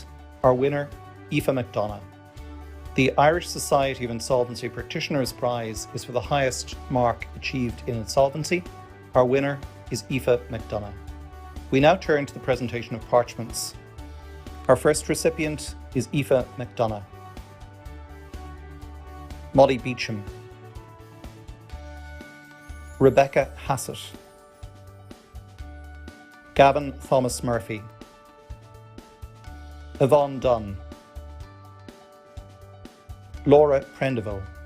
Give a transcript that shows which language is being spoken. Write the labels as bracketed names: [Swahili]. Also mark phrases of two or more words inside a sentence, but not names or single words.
[English] Our winner, Aoife McDonagh. The Irish Society of Insolvency Practitioners Prize is for the highest mark achieved in insolvency. Our winner is Aoife McDonagh. We now turn to the presentation of parchments. Our first recipient is Aoife McDonagh. Molly Beecham. Rebecca Hassett. Gavin Thomas Murphy. Yvonne Dunn. Laura Prendeville.